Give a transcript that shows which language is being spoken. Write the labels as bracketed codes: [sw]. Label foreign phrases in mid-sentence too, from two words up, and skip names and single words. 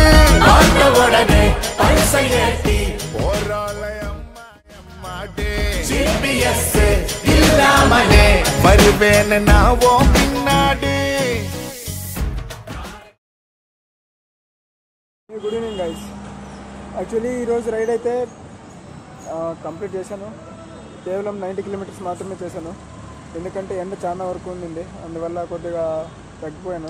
[ta] உடனே பல்சை ஏற்றி போராளை அம்மா அம்மாடி. GPS இல்லாமலே வருவேன் நான் உன் பின்னாடி. [en] good evening guys. [te] యాక్చువల్లీ ఈరోజు రైడ్ అయితే కంప్లీట్ చేశాను. కేవలం 90 కిలోమీటర్స్ మాత్రమే చేశాను. ఎందుకంటే ఎండ చాలా వరకు ఉండింది, అందువల్ల కొద్దిగా తగ్గిపోయాను.